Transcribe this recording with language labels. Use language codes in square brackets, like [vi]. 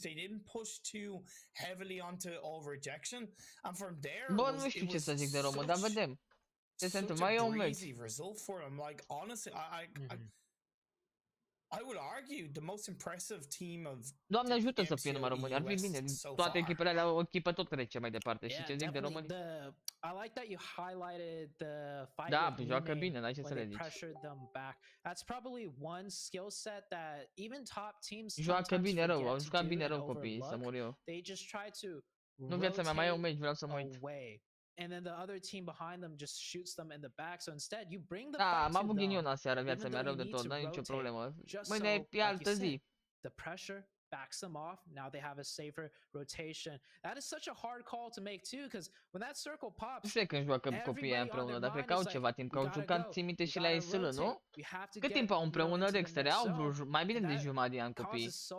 [en] They didn't push too heavily onto all rejection, and from there, [ro] bă, nu știu ce să zic de român, dar vedem. Ce se întâmplă? Mai e un meci. [en] Result for them. Like honestly, I would argue the most impressive team of. [ro] Doamne ajută să fie numai români. Ar fi bine. Toate echipele alea, o echipă tot trece mai departe. Și ce zic de români? [en] I like that you highlighted the fight. [ro] Da, joacă bine, n-ai ce să le zici. [en] That's probably one skill set that even top teams [ro] joacă bine rău, au jucat bine rău copiii, să mor eu. [en] They just try to. [ro] Nu, viața mea, mai e un meci, vreau să mă uit. [en] And then the other team behind them just shoots them in the back. So instead, you bring the [ro] da, am avut ghinion aseară, viața mea, rău de tot, n-ai nicio problemă. Mâine e altă zi. [en] The pressure backs them off. Now they have a safer rotation. That is such a hard call to make too, because when that circle pops, [ro] nu știu când joacă copiii împreună, dar cred că au ceva timp, că au jucat, ții minte și la ESL, nu? Cât timp au împreună, Dexter? Au mai bine de jumătate de an copiii.